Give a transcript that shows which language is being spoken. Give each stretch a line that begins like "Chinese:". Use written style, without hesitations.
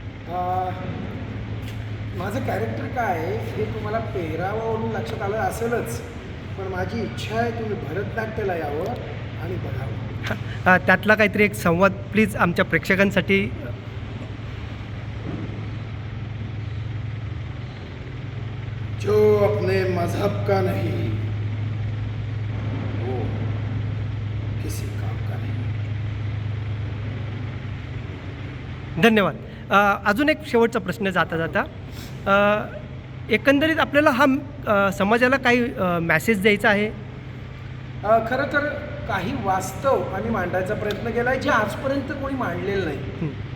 Marathi: माझं कॅरेक्टर काय आहे हे तुम्हाला पेहरावावरून लक्षात आलं असेलच, पण माझी इच्छा आहे तुम्ही भरतनाट्याला यावं आणि बघावं. त्यातला काहीतरी एक संवाद प्लीज आमच्या प्रेक्षकांसाठी.
Hindi: जो अपने मजहब का नहीं वो किसी काम का नहीं.
Marathi: धन्यवाद. अजून एक शेवटचा प्रश्न जाता जाता, एकंदरीत आपल्याला हा समाजाला काही मॅसेज द्यायचा आहे. खरं तर काही वास्तव आम्ही मांडायचा प्रयत्न केला आहे जे आजपर्यंत कोणी मांडलेलं नाही.